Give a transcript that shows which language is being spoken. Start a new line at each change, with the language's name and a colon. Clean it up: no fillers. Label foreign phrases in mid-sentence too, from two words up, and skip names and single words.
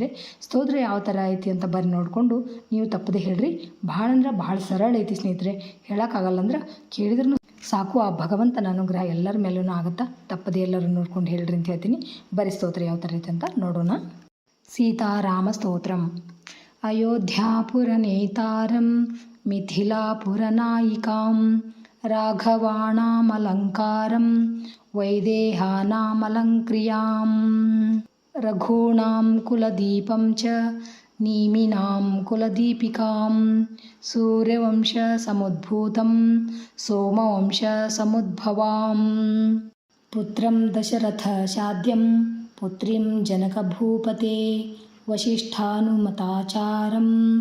Kannada: ಸ್ತೋತ್ರ ಯಾವ ಥರ ಐತಿ ಅಂತ ಬರ್ರಿ ನೋಡಿಕೊಂಡು ನೀವು ತಪ್ಪದೆ ಹೇಳ್ರಿ. ಭಾಳ ಸರಳ ಐತಿ ಸ್ನೇಹಿತರೆ. ಹೇಳೋಕ್ಕಾಗಲ್ಲ ಅಂದ್ರೆ ಕೇಳಿದ್ರೂ ಸಾಕು, ಆ ಭಗವಂತನ ಅನುಗ್ರಹ ಎಲ್ಲರ ಮೇಲೂ ಆಗುತ್ತಾ. ತಪ್ಪದೆ ಎಲ್ಲರೂ ನೋಡ್ಕೊಂಡು ಹೇಳ್ರಿ ಅಂತ ಹೇಳ್ತೀನಿ. ಬರೀ ಸ್ತೋತ್ರ ಯಾವ ಥರ ಐತೆ ಅಂತ ನೋಡೋಣ. ಸೀತಾರಾಮ ಸ್ತೋತ್ರಂ.
Sanskrit: ಅಯೋಧ್ಯಾಪುರ ನೇತಾರಂ ಮಿಥಿಲಾಪುರನಾಯಿಕಾಂ ರಾಘವಾಣಾಮಲಂಕಾರಂ ವೈದೇಹಾನಾಮಲಂಕ್ರಿಯಾಂ ರಘೂಣಾಂ ಕುಲದೀಪಂ ಚ ನೀಮಿನಾಂ ಕುಲದೀಪಿಕಾಂ ಸೂರ್ಯವಂಶ ಸಮುದ್ಭೂತಂ ಸೋಮವಂಶ ಸಮುದ್ಭವಾಂ ಪುತ್ರಂ ದಶರಥ ಶಾದ್ಯಂ ಪುತ್ರಿಂ ಜನಕಭೂಪತೆ ವಸಿಷ್ಠಾನುಮತಾಚಾರಂ